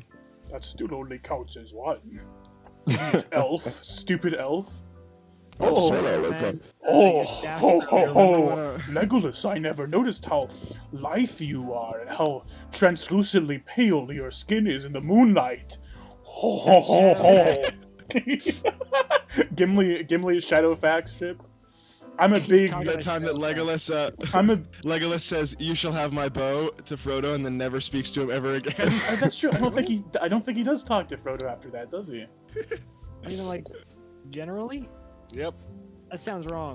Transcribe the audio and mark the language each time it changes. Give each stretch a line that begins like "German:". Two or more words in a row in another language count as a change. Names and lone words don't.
English: That still only counts as one. Elf, stupid elf. Oh, Man, oh, your staff's ho, not ho, there. ho. Legolas, I never noticed how lithe you are and how translucently pale your skin is in the moonlight. Ho, ho, ho, ho. Gimli Shadowfax ship. I'm a big. talking That time that Legolas, Legolas says, "You shall have my bow" to Frodo, and then never speaks to him ever again. That's true. I don't think he does talk to Frodo after that, does he? Even like generally, Yep. that sounds wrong.